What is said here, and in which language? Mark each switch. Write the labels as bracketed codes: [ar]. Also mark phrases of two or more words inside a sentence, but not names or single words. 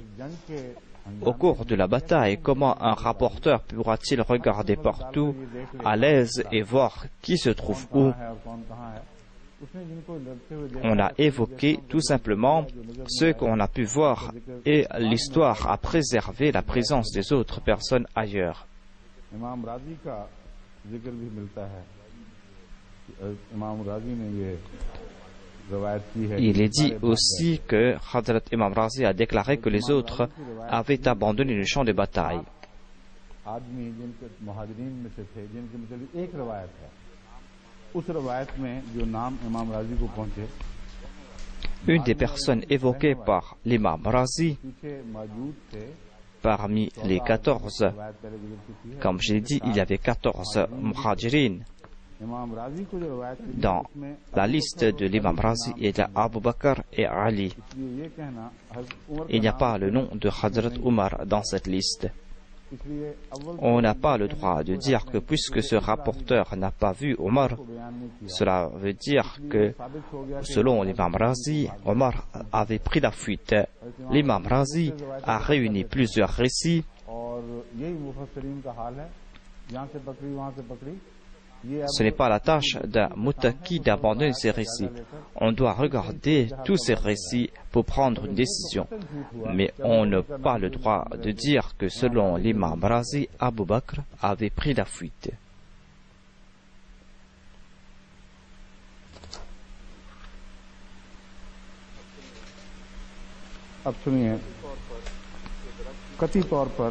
[fr] Au cours de la bataille, comment un rapporteur pourra-t-il regarder partout à l'aise et voir qui se trouve où? On a évoqué tout simplement Ce qu'on a pu voir et l'histoire a préservé la présence des autres personnes ailleurs. [ur] امام رازی کا ذکر بھی ملتا ہے. امام رازی نے یہ روایت کی ہے. [fr] Il est dit aussi que Hadrat Imam Razi a déclaré que les autres avaient abandonné le champ de bataille. [ur] آدمی جن کے مہاجرین میں سے تھے، جن کے مطلب ایک روایت ہے، اس روایت میں جو نام امام رازی کو پہنچے, [fr] Une des personnes évoquées par l'imam Razi, [ur] پیچھے موجود تھے. [fr] parmi les 14, [ur] روایت پہلے گزر چکی ہے. [fr] comme je l'ai dit, il y avait 14 muhajirin. [ur] امام رازی کو جو روایت تھی, [fr] Dans [ur] उसमें [fr] la liste de l'imam Razi, il y a Abu Bakr et Ali. [ur] اس لیے یہ کہنا حضرت عمر [fr] Il n'y a pas le nom de Hadrat Umar dans cette liste. [ur] اس لیے اول [fr] On n'a pas le droit de dire que puisque ce rapporteur n'a pas vu Omar, [ur] کو بیان نہیں کیا, [fr] cela veut dire que, [ur] ثابت ہو گیا کہ [fr] selon l'imam Razi, Omar avait pris la fuite. L'imam Razi a réuni plusieurs récits [ur] اور یہی مفسرین کا حال ہے۔ یہاں سے پکڑی وہاں سے پکڑی، یہ [fr] Ce n'est pas la tâche d'un muttaqi d'abandonner ces récits. On doit regarder tous ces récits pour prendre une décision. Mais on n'a pas le droit de dire que selon l'imam Razi, Abu Bakr avait pris la fuite. [ur] اب سنیے، کتھت طور پر